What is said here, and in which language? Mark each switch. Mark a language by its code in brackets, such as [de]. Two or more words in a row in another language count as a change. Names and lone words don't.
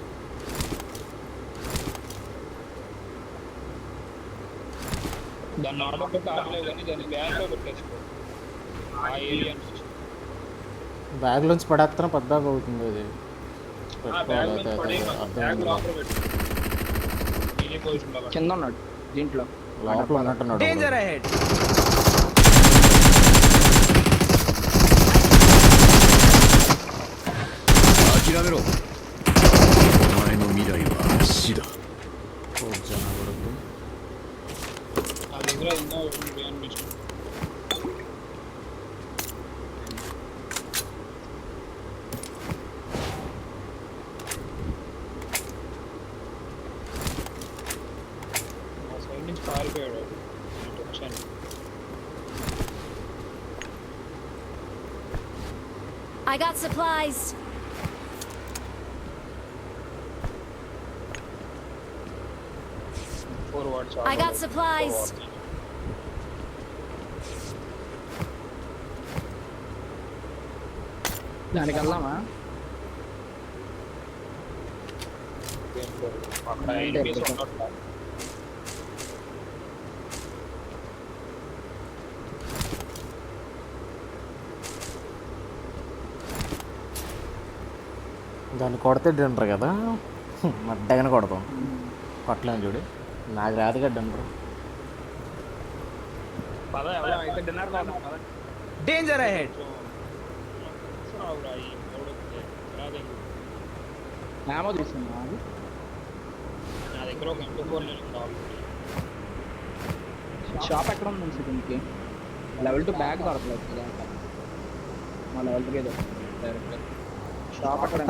[te] దాన్ని ఆటో పెట్టి ఆడలేదు కానీ దాన్ని బ్యాగ్లో పెట్టేసుకో ఆ ఏరియా నుంచి. బ్యాగ్లోంచి పడేస్తాను పద్దాక అవుతుంది అది. ఆ పెట్టుకోవాలి బ్యాగ్ అయితే నుంచి పడే బ్యాగ్ అర్థమైంది. లోపల పెట్టు. నేనే పోయిస్తుందా కింద ఉన్నాడు దీంట్లో. లోపల ఉన్నట్టున్నాడు [en] Danger [te] ఒకడు. [en] ahead. [ja] 諦めろ。お前の未来は死だ。 [te] కూర్చోనా కొడుకు. నా దగ్గర ఇంకా అనిపించింది. నా సైడ్ నుంచి పారిపోయాడు. ఇటు వచ్చాను. [en] I got supplies. Forward, I got supplies. [te] దానికి వెళ్దామా? అక్కడ ఎనిమిస్ ఉన్నట్టు. దాన్ని కొడితే డిన్నర్ కదా మడ్డగానే కొడతాం. కొట్టలేము చూడు నాకు రాదుగా డిన్నర్. పద ఎవరో అయితే డిన్నర్ కాదు పద. [en] Danger ahead. [te] రావురా ఈ మూడు రాదే. ఏమో తీసుకున్నా. నా దగ్గర ఒక M24 నేను కావాలి. షాప్ ఎక్కడ ఉంది దీనికి? [en] level 2 bag [te] దొరకలేదు కదా. మా లెవెల్ 2 ఏదో [en] direct shop [te] అక్కడ.